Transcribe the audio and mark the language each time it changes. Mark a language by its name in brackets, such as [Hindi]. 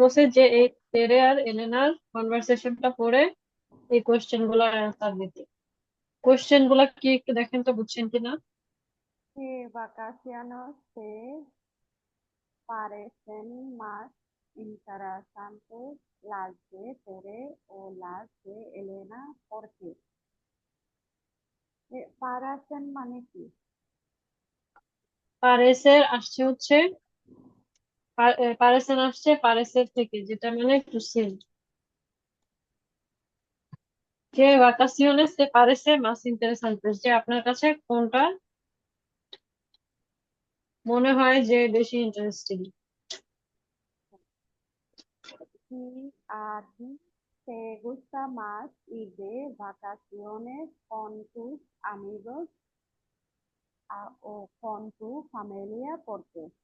[Bangla] বলছে যে এই তেরে আর এলেনার কনভারসেশনটা পড়ে এই কোশ্চেন গুলার অ্যান্সার দিতে। কোশ্চেন গুলা কি একটু দেখেন তো বুঝছেন কিনা। [Spanish] que vacaciones se parecen más interesantes las de Tere o las de Elena. ¿Por qué? [Bangla] পারাসেন মানে কি? পারেসের আসছে হচ্ছে পারেসের আসছে পারেসের থেকে, যেটা মানে একটু সেম। যে [Spanish] vacaciones se parece más interesantes, [Bangla] যে আপনার কাছে কোনটা মনে হয় যে বেশি interesting. [Spanish] Si a ti te gusta más ir de vacaciones con tus amigos o con tu familia, ¿por qué?